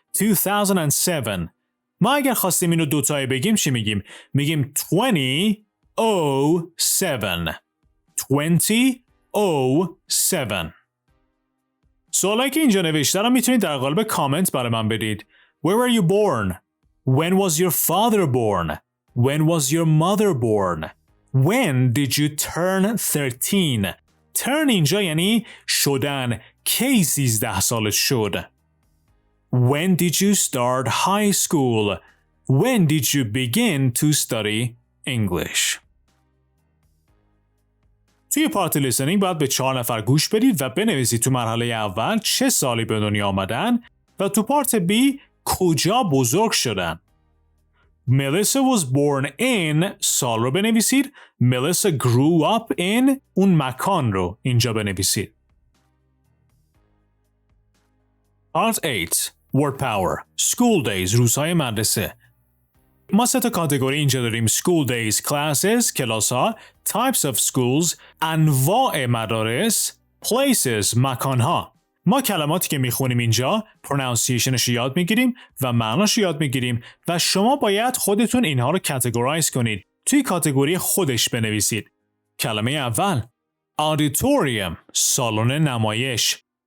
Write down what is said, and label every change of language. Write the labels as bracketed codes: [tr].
[en] 2007. [fa] ما اگر خواستیم اینو دوتایی بگیم چی میگیم؟ میگیم 2007. [en] 2007. [fa] سوالایی که اینجا نوشته رو میتونید در قالب کامنت برای من بدید. [en] Where were you born? When was your father born? When was your mother born? When did you turn 13? [fa] Turn اینجا یعنی شدن. کی 13 سالت شد؟ [en] When did you start high school? When did you begin to study English? [fa] توی پارت لیسنینگ باید به 4 نفر گوش بدید و بنویسید تو مرحله اول چه سالی به دنیا آمدن و تو پارت بی کجا بزرگ شدن. [en] Melissa was born in [fa] سال رو بنویسید. [en] Melissa grew up in [fa] اون مکان رو اینجا بنویسید. [en] Part 8 Word Power School Days [fa] روزهای مدرسه. ما 3 تا کاتگوری اینجا داریم. [en] School Days Classes [fa] کلاس ها. [en] Types of Schools [fa] انواع مدارس. Places مکان ها. ما کلماتی که میخونیم اینجا پرونانسیشنش یاد میگیریم و معناش یاد میگیریم و شما باید خودتون اینها رو کاتگورایز کنید. توی کاتگوری خودش بنویسید. کلمه اول Auditorium سالن نمایش.